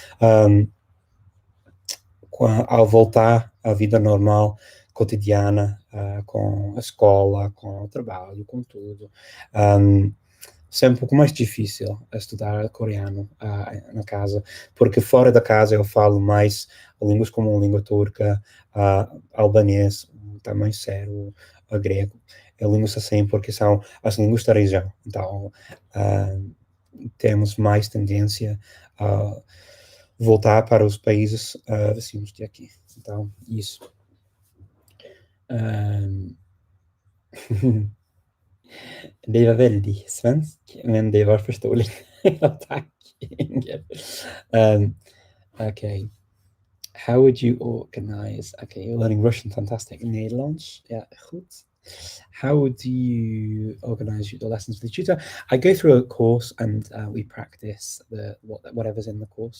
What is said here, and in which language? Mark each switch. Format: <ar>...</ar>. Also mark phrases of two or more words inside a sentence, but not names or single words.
<pt>ao voltar à vida normal, cotidiana, com a escola, com o trabalho, com tudo, é um pouco mais difícil estudar coreano na casa, porque fora da casa eu falo mais línguas como a língua turca, albanês, também sério, grego, línguas assim, porque são as línguas da região. Então, temos mais tendência a voltar para os países vizinhos de aqui. Então, isso.</pt> <sv>Det var väldigt svensk, men det var förståeligt. Tack, Inger.</sv> <en>Okay. How would you organize? Okay, you're learning Russian, fantastic.</en> <nl>Nederlands, yeah, goed.</nl> <en>How would you organize the lessons for the tutor? I go through a course and we practice whatever's in the course.</en>